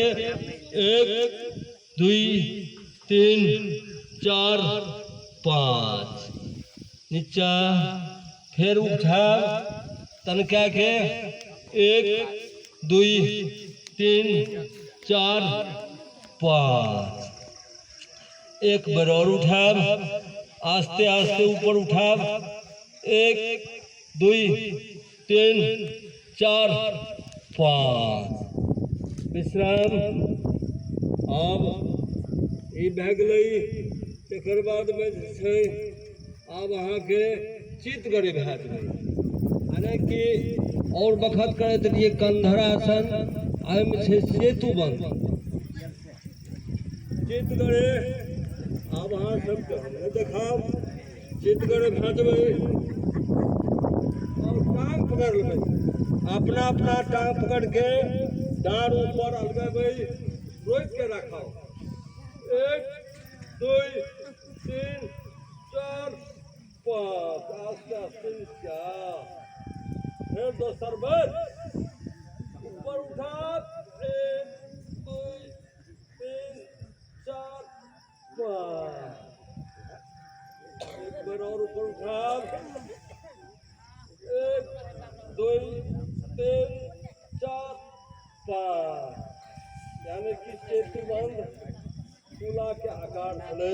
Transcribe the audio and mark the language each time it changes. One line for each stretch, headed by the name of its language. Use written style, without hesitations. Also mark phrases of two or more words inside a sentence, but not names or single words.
Maithili: 1 2 3 4 5 नीचा। फिर उठा तनका के 1 2 3 4 5। एक बार और उठाब, आस्ते आस्ते ऊपर उठाब। 1 2 3 4 5 विश्राम। अब ई भए गेलै। तकर बाद में जे छै आब अहाँके चित्त गड़े भए जेबै, यानी कि और बखत करैत रहिए कंधरासन। एहिमे छै सेतु बंध। चित्त गड़े आब अहाँ सबके हमने देखाब। चित्त गड़े भए जेबै और टांग पकड़ लेबै। अपना अपना टांग पकड़ के डाँड़ ऊपर अलगेबै, रोक के रखाओ। 1 2 3 4 5 आस्ते आस्ते नीचा। फिर दोसर बेर ऊपर उठा। 1 2 3 4 5। एक बार और ऊपर उठा। 1 2 3 4 5, यानी कि सेतु बंध तुला के आकार छलै।